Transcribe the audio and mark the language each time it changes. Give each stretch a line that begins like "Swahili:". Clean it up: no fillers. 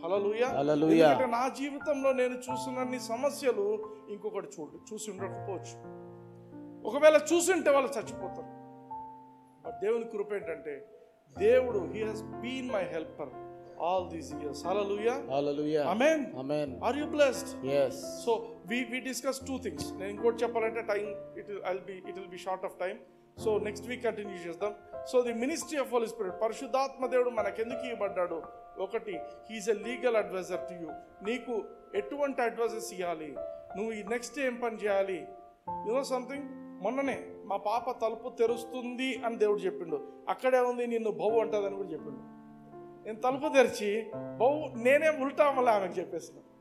Telugu: హల్లెలూయా, హల్లెలూయా. ఎందుకంటే నా జీవితంలో నేను చూసినన్ని సమస్యలు ఇంకొకటి చూసి ఉండకపోవచ్చు. ఒకవేళ చూసింటే వాళ్ళు చచ్చిపోతారు. బట్ దేవుని కృప ఏంటంటే, దేవుడు
English: He has been my helper all these years. Hallelujah, hallelujah, amen, amen. Are you blessed? Yes. So we discussed two things.
Telugu: నేను ఇంకోటి చెప్పాలంటే time
English: it will be short of time. So next week continue చేద్దాం. So the ministry of Holy Spirit,
Telugu: పరిశుద్ధాత్మ దేవుడు మనకెందుకు ఇవ్వబడ్డాడు? ఒకటి,
English: he is a legal advisor to you.
Telugu: నీకు ఎటువంటి అడ్వైజెస్ ఇవ్వాలి, నువ్వు ఈ నెక్స్ట్ ఏం పని చేయాలి.
English: You know something,
Telugu: మొన్ననే మా పాప తలుపు తెరుస్తుంది అని దేవుడు చెప్పిండు. అక్కడే ఉంది నిన్ను బహు అంటదని కూడా చెప్పిండు. నేను తలుపు తెరిచి నేనే ఉల్టా మళ్ళీ ఆమెకు చెప్పేసిన.